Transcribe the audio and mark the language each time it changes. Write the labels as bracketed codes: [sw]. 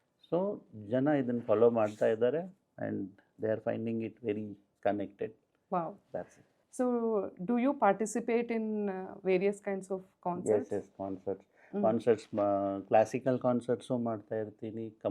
[kn] So ಜನ ಇದನ್ನು follow ಮಾಡ್ತಾ ಇದ್ದಾರೆ [en] And they are finding it very connected. Wow. That's it. So, do you participate in various kinds of concerts? [kn] Yes, concerts classical ಕಾನ್ಸರ್ಟ್ಸು ಮಾಡ್ತಾ ಇರ್ತೀನಿ.